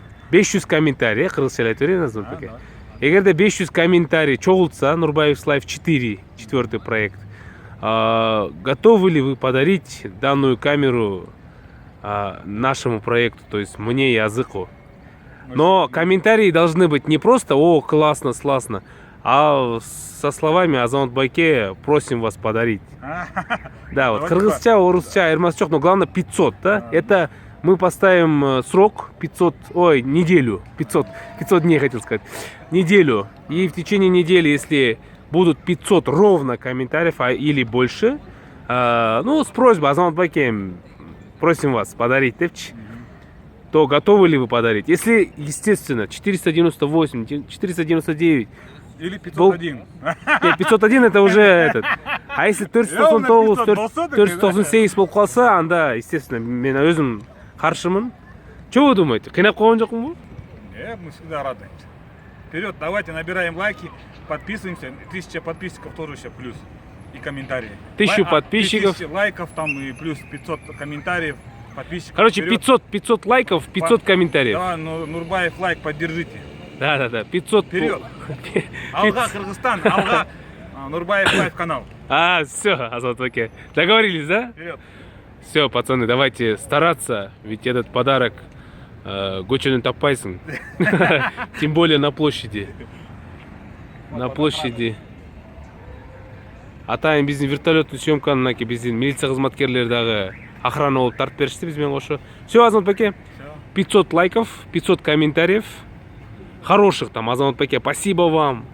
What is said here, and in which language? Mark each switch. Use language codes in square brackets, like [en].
[ky] 500 комментарий, кыргызча айтып берейин Азамат аке. Эгерде 500 комментарий чогултса, [ru] Нурбаев Лайф 4, 4-й проект, готовы ли вы подарить данную камеру нашему проекту, то есть мне и Азыку? Но комментарии должны быть не просто «О, классно, сласно», а со словами «Азамат Байке, просим вас подарить». Да, вот [ky] кыргызча, орусча, айырмасы, [ru] но главное 500, да? Это мы поставим срок 500, ой, неделю, 500 дней хотел сказать, неделю. И в течение недели, если будут 500 ровно комментариев или больше, ну, с просьбой «Азамат Байке, просим вас подарить», то готовы ли вы подарить? Если, естественно, 498, 499... Или 501. Нет, 501 это уже этот. А если 498 [kk] болып қалса, анда, [ru] естественно, [kk] мен өзім қаршымын. [ru] Что вы думаете? [kk] Қинап қойған жоқпын ба? [ru] Нет, мы всегда рады. Вперед, давайте набираем лайки, подписываемся. 1000 подписчиков тоже еще плюс. И комментарии. 1000 подписчиков. 1000 лайков там и плюс 500 комментариев. Подписчиков. Короче, Вперед. 500 лайков, 500 комментариев. Да, Нурбаев лайк поддержите. Да, 500. Вперед. [ky] Алга, Кыргызстан, Алга, Нурбаев лайв канал. [ru] Все, Азамат Байке. Договорились, да? Вперед. Все, пацаны, давайте стараться, ведь этот подарок [ky] Гоченен таппайсың. [ru] Тем более на площади. На площади. [ky] Атайын биздин вертолеттун съемканы мынакей биздин милиция кызматкерлери дагы охрана болуп тартып беришти биз менен кошо. [ru] Все, Азамат Байке. 500 лайков, 500 комментариев. Хороших там, Азамат Байке, спасибо вам.